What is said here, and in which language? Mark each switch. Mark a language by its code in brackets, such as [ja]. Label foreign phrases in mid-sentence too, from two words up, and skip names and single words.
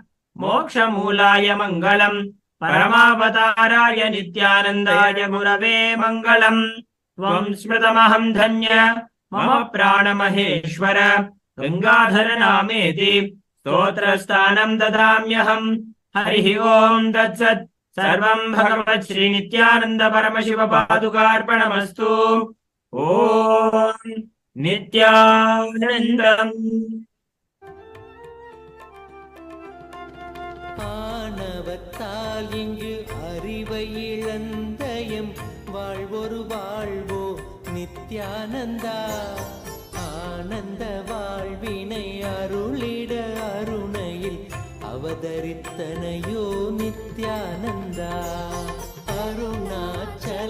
[sa] मोक्ष मूलाय मङ्गलम् परमावताराय नित्यानन्दाय गुरवे मङ्गलम् त्वम् स्मृतमहम् धन्य मम प्राण महेश्वर गङ्गाधर नामेति स्तोत्रस्तानम् ददाम्यहम् हरिः ॐ तत्सत् सर्वम् भगवत् श्री नित्यानन्द परमशिव पादुकार्पणमस्तु ॐ नित्यानन्दम्. [ta] ஆணவத்தால் இங்கு அறிவை இழந்தயம் வாழ்வொரு வாழ்வோ நித்யானந்தா ஆனந்த வாழ்வினை அருளிட அருணையில் அவதரித்தனையோ நித்யானந்தா அருணாச்சல